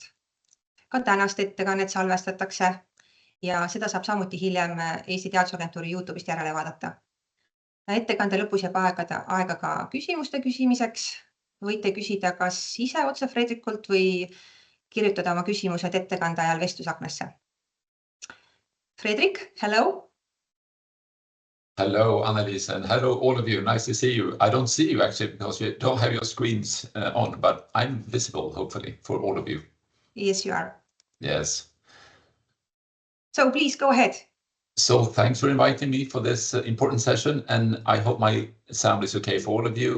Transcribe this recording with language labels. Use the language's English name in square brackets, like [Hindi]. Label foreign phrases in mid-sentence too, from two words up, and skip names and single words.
[Estonian] Ka tänast ettekannet salvestatakse ja seda saab samuti hiljem Eesti Teadusagentuuri YouTube'ist järele vaadata. Ettekande lõpus jääb aega ka küsimuste küsimiseks. Võite küsida kas ise otse Fredrikult või kirjutada oma küsimused ettekande ajal vestlusaknasse. Fredrik, [English] hello. Hello, Annelies, and hello, all of you. Nice to see you. I don't see you actually because you don't have your screens on, but I'm visible, hopefully, for all of you. Yes, you are. Yes. So please go ahead. So thanks for inviting me for this important session, and I hope my sound is okay for all of you.